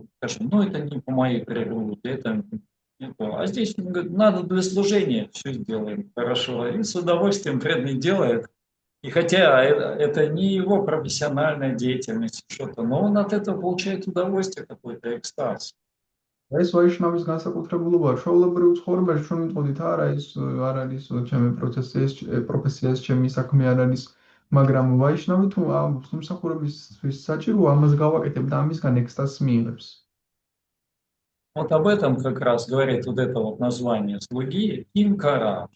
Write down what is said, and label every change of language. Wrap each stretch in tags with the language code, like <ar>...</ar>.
<ru>Скажем, ну это не по моей природе, это не то. А здесь он говорит, надо для служения, все сделаем хорошо. И с удовольствием преданный делает. И хотя это не его профессиональная деятельность, что-то, но он от этого получает удовольствие, какой-то экстаз.</ru> <ka>ეს ვაიშნავის განსაკუთრებულობაა. ჩვეულებრივ ცხოვრებაში ჩვენ ვიტყოდით, არა ის არ არის ჩემი პროფესია, ეს ჩემი საქმე არ არის, მაგრამ ვაიშნავი თუ მსახურებისთვის საჭიროა, ამას გავაკეთებ და ამისგან ექსტაზს მიიღებს.</ka> <ru>Вот об этом как раз говорит вот это вот название слуги, кинкара.</ru>